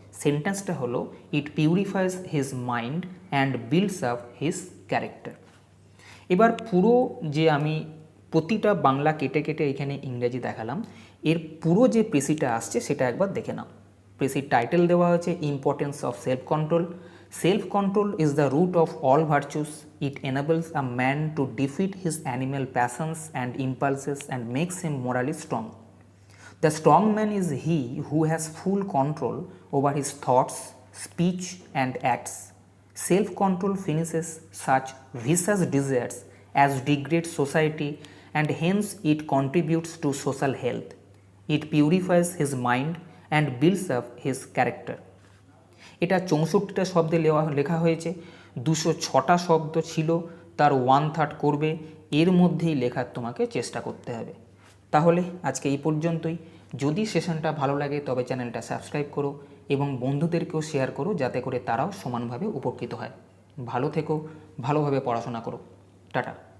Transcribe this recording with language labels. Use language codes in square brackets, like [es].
[bn] সেন্টেন্সটা হলো [en] It purifies his mind and builds up his character. [bn] এবার পুরো যে আমি প্রতিটা বাংলা কেটে কেটে এখানে ইংরেজি দেখালাম, এর পুরো যে প্রেসিটা আসছে সেটা একবার দেখে নাও। প্রেসির টাইটেল দেওয়া হয়েছে [en] Importance of self control. Self control is the root of all virtues. It enables a man to defeat his animal passions and impulses and makes him morally strong. The strong man is he who has full control over his thoughts, speech, and acts. Self control finishes such vicious desires as degrade society, and hence it contributes to social health. It purifies his mind and builds up his character. [bn] এটা 64টা শব্দে লেখা হয়েছে, 206টা শব্দ ছিল, তার 1/3 করবে, এর মধ্যেই লেখার তোমাকে চেষ্টা করতে হবে। তাহলে আজকে এই পর্যন্তই। যদি সেশনটা ভালো লাগে তবে চ্যানেলটা সাবস্ক্রাইব করো এবং বন্ধুদেরকেও শেয়ার করো, যাতে করে তারাও সমানভাবে উপকৃত হয়। ভালো থেকো, ভালোভাবে পড়াশোনা করো। টাটা।